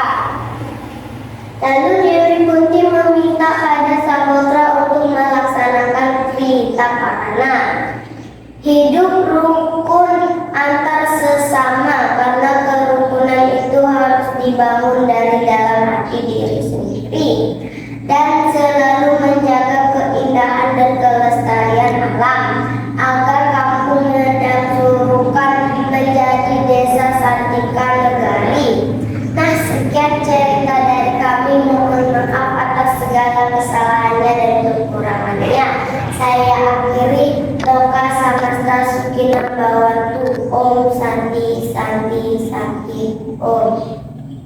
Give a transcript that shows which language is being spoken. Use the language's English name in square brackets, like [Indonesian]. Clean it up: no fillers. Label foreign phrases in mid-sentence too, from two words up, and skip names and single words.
[Indonesian] Lalu Dewi Kunti meminta pada Sagotra untuk melaksanakan Tritakarana, hidup rukun antar sesama, karena kerukunan itu harus dibangun dari dalam hati diri sendiri dan selalu menjaga keindahan dan kelestarian alam agar kampung Medang Surukan menjadi desa Sartika Negari. Nah, sekian cerita dari kami. Mohon maaf atas segala kesalahannya dan kekurangannya. Saya akhiri. [Sanskrit] लोकाः समस्ताः सुखिनो भवन्तु. ॐ शान्तिः शान्तिः शान्तिः ॐ.